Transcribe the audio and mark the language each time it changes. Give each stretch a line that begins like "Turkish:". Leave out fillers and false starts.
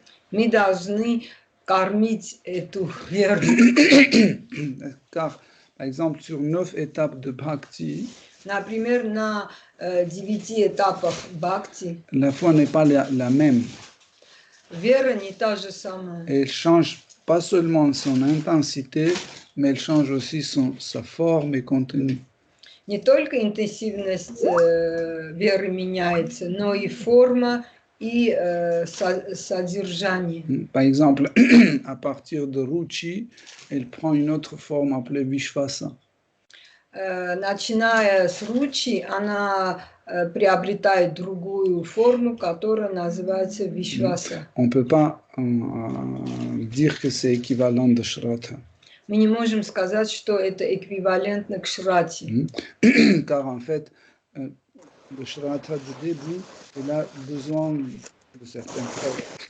Russian: мы должны кормить эту веру.
French: Car, par exemple, sur 9 étapes de bhakti,
Russian: Например, на 9 этапах бхакти
French: la foi n'est pas la même.
Russian: вера не та же самая.
French: Elle change pas seulement son intensité, mais elle change aussi sa forme et contenu.
Russian: Не только интенсивность веры меняется, но и форма, и содержание.
French: Par exemple, à partir de Ruchi, elle prend une autre forme appelée Vishvasa.
Russian: Начиная с ручи, она приобретает другую форму, которая называется вишваса.
French: On ne peut pas dire que c'est équivalent de Shraddha.
Russian: Мы не можем сказать, что это эквивалентно к шрати.
French: Car en fait, le Shraddha du début, il a besoin de certaines preuves.